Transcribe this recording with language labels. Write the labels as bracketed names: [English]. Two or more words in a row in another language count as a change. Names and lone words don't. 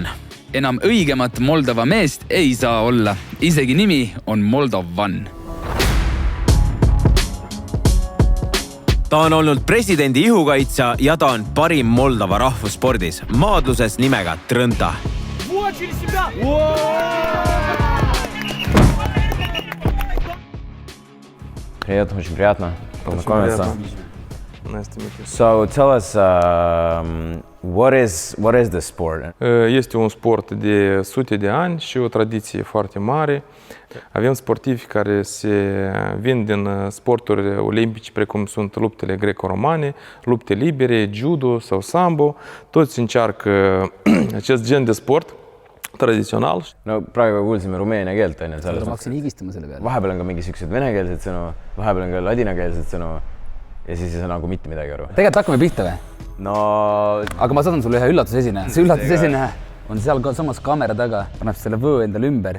[Estonian] Enam õigemat Moldova meest ei saa olla. Isegi nimi on Moldovan. Ta on olnud presidendi ihukaitsja ja ta on parim Moldova rahvusspordis, maadluses nimega Trõnta. [Russian] Привет, очень приятно познакомиться. [English] So tell us, what is the sport? [Romanian] Este un sport de sute de ani și o tradiție foarte mare. Avem sportivi care se vin din sporturi olimpice precum sunt luptele greco-romane, lupte libere, judo sau sambo. Toți încearcă acest gen de sport tradițional. [Estonian] No praegu kuulsime rumeenia keelt, on ju, Ma hakkasin higistama selle peale. Vahepeal on ka mingi siuksed venekeelsed sõnu, vahepeal on ka ladinakeelsed sõnu ja siis ei saa nagu mitte midagi aru. Tegelikult hakkame pihta või? No... Aga ma saadan sulle ühe üllatusesineja. See üllatusesineja on seal ka samas kaamera taga. Paneb selle võõ endale ümber.